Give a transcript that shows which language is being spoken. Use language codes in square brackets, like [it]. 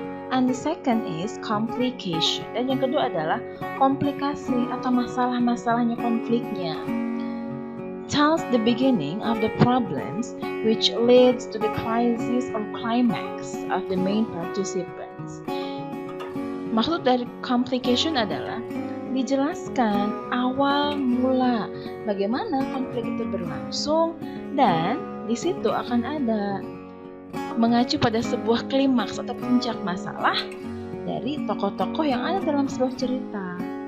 [en] And the second is complication. [id] Dan yang kedua adalah komplikasi atau masalah-masalahnya, konfliknya. [en] Tells the beginning of the problems which leads to the crisis or climax of the main participants. [id] Maksud dari complication adalah dijelaskan awal mula bagaimana konflik itu berlangsung, dan di situ akan ada mengacu pada sebuah klimaks atau puncak masalah dari tokoh-tokoh yang ada dalam sebuah cerita.